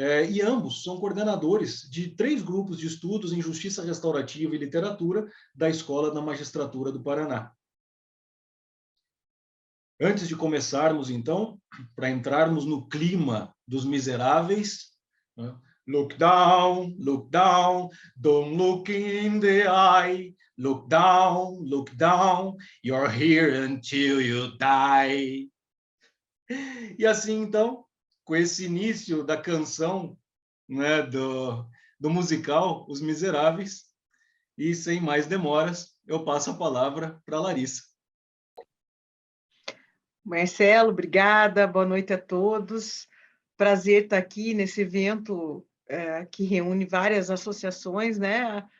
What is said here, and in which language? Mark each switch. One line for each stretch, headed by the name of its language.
Portuguese: E ambos são coordenadores de 3 grupos de estudos em justiça restaurativa e literatura da Escola da Magistratura do Paraná. Antes de começarmos, então, para entrarmos no clima dos miseráveis, né?
English: Look down, don't look in the eye. Look down, you're here until you die.
Portuguese: E assim, então, com esse início da canção, né, do musical Os Miseráveis, e sem mais demoras, eu passo a palavra para a Larissa. Marcelo, obrigada, boa noite a todos. Prazer estar aqui nesse evento que reúne várias associações, né?